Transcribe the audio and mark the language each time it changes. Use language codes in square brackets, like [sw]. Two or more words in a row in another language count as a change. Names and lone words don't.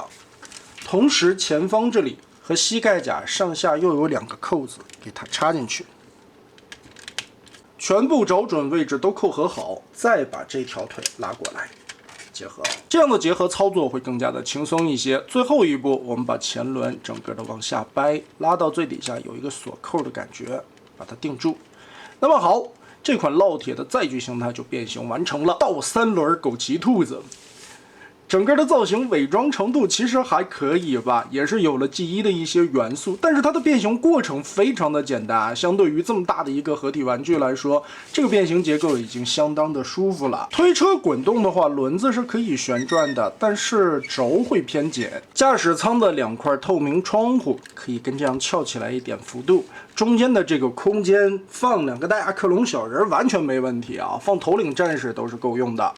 [zh] 同時前方這裡和膝蓋甲上下又有兩個扣子，給它插進去。全部找準位置都扣合好，再把這條腿拉過來。結合，這樣的結合操作會更加的輕鬆一些。最後一步，我們把前輪整個的往下掰，拉到最底下有一個鎖扣的感覺，把它定住。那麼好，這款烙鐵的載具形態就變形完成了。倒三輪枸杞兔子，整個的造型偽裝程度其實還可以吧，也是有了 G1的一些元素，但是它的变形過程非常的簡單，相对於這麼大的一個合體玩具來說，這個变形結構已經相當的舒服了。推車滾動的話，輪子是可以旋轉的，但是軸會偏緊。駕駛艙的兩塊透明窗戶可以跟這樣翹起來一點幅度，中間的這個空間放兩個大克隆小人完全沒問題啊，放頭領戰士都是夠用的。